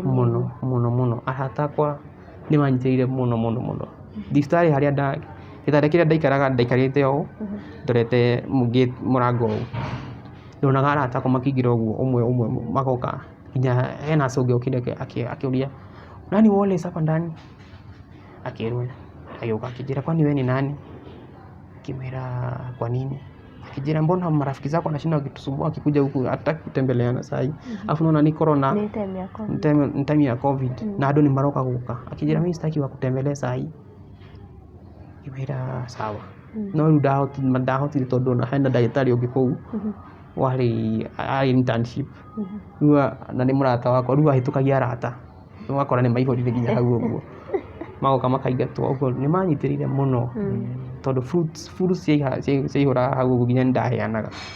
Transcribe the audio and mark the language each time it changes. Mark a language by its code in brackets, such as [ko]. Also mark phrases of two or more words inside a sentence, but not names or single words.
[ki] mũno? Arata akwa nĩ manyitĩrĩire mũno. Thibitarĩ harĩa gĩtanda kĩrĩa ndaikaraga ndaikarĩte ũũ, ndorete mũrango ũũ. Ndonaga arata akwa makĩingĩra ũguo ũmwe magoka, nginya hena acũngĩ ũkire akĩũria [sw] nani Wallace hapa ndani? [ki] Akĩrwo, agĩũka akĩnjĩra [sw] kwani wewe ni nani? Akimwĩra kwa nini? Akijira mbona marafiki zako wanashinda wakitusumbua wakikuja huku hataki kutembeleana sahi. Alafu naona ni corona. Ni time ya COVID. [ki] Na ado ni maroka guka. [sw] Akijira mimi sitaki wakutembelee sahi. [ki] Kimwira sawa. No ndahotire tondu na hena ndagĩtarĩ ũngĩ kũu. Warĩ internship. Rĩu na nĩ mũrata wakwa rĩu ahĩtũkagia arata. Wakora nĩ maihũrire nginya hau ũguo. Magoka makaingatwo ũguo nĩ manyitĩrĩire mũno. Tondũ fruits ciaihũra hau ũguo nginya nĩndaheanaga.